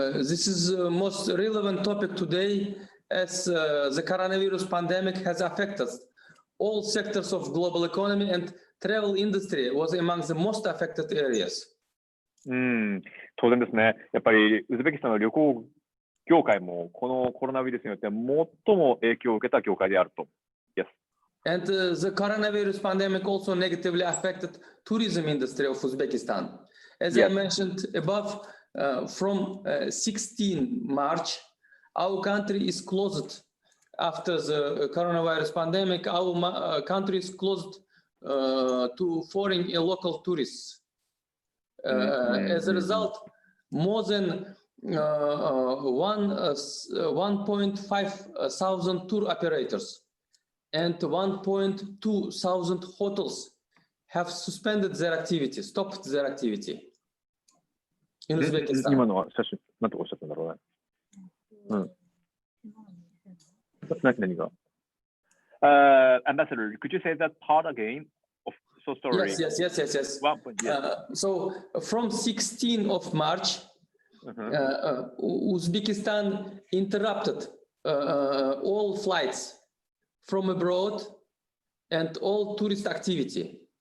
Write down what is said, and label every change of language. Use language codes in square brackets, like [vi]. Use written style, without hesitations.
[en] This is the most relevant topic today, as the coronavirus pandemic has affected all sectors of global economy, and travel industry was among the most affected areas. [ja] 当然ですね。やっぱりウズベキスタンの旅行業界もこのコロナウイルスによって最も影響を受けた業界であると。 [en] Yes. And the coronavirus pandemic also negatively affected tourism industry of Uzbekistan. As I mentioned above, from 16 March, our country is closed. After the coronavirus pandemic, our country is closed to foreign and local tourists. As a result, more than 1.5 thousand tour operators and 1.2 thousand hotels have suspended their activity, stopped their activity in Uzbekistan. [ja] 今のは写真、なんておっしゃったんだろうね。何が [en] Ambassador, could you say that part again? So sorry. Yes. So from 16th of March, Uzbekistan interrupted all flights from abroad and all tourist activity.